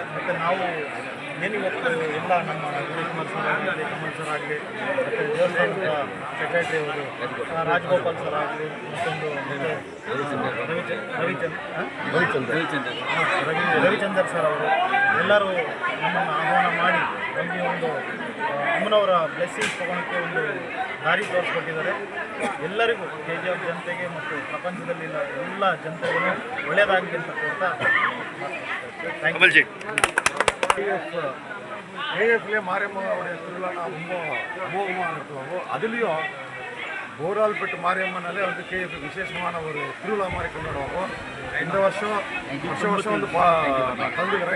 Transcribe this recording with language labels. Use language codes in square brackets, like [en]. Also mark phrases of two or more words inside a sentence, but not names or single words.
[kn] ಮತ್ತು ನಾವು ಏನಿವತ್ತು ಎಲ್ಲ ನಮ್ಮ ವಿಜಯಕುಮಾರ್ ಸರ್ ಆಗಲಿ, ಕಮಲ್ ಸರ್ ಆಗಲಿ, ಮತ್ತು ದೇವಸ್ಥಾನದ ಸೆಕ್ರೆಟರಿ ಅವರು ರಾಜಗೋಪಾಲ್ ಸರ್ ಆಗಲಿ, ಮತ್ತೊಂದು ರವಿಚಂದರ್ ಸರ್ ಅವರು ಎಲ್ಲರೂ ನಮ್ಮನ್ನು ಆಹ್ವಾನ ಮಾಡಿ ನಮಗೆ ಒಂದು ಅಮ್ಮನವರ ಬ್ಲೆಸ್ಸಿಂಗ್ಸ್ ತೊಗೊಳಕ್ಕೆ ಒಂದು ದಾರಿ ತೋರಿಸ್ಕೊಟ್ಟಿದ್ದಾರೆ. ಎಲ್ಲರಿಗೂ KGF ಜನತೆಗೆ ಮತ್ತು ಪ್ರಪಂಚದಲ್ಲಿಲ್ಲ ಎಲ್ಲ ಜನತೆಗೂ ಒಳ್ಳೆಯದಾಗಲಿ ಅಂತ ಕೊಡ್ತಾ [ta] KGFல மாரியம்மனுடைய திருவிழா ரொம்ப அமோகமாக நடத்துவாங்க. அதுலேயும் போரால்பட்டு மாரியம்மனாலே வந்து KGF விசேஷமான ஒரு திருவிழா மாதிரி கொண்டாடுவாங்க. இந்த வருஷம் வந்து நான் கலந்துக்கிறேன்.